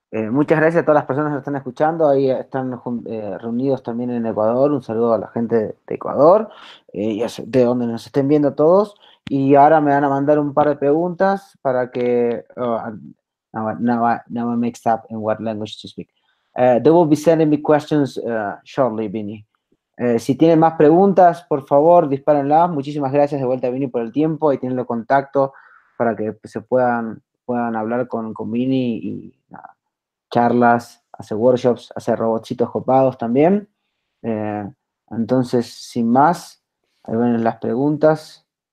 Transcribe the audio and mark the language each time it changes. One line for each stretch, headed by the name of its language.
Spanish: Muchas gracias a todas las personas que nos están escuchando. Ahí están reunidos también en Ecuador. Un saludo a la gente de Ecuador y de donde nos estén viendo todos. Y ahora me van a mandar un par de preguntas para que.
English: Now I mixed up in what language to speak. They will be sending me questions shortly, Vini.
Spanish: Si tienen más preguntas, por favor, dispárenlas. Muchísimas gracias de vuelta, Vini, por el tiempo. Ahí tienen los contactos para que se puedan hablar con Vini y nada, charlas, hace workshops, hace robotcitos copados también. Entonces, sin más, ahí ven las preguntas.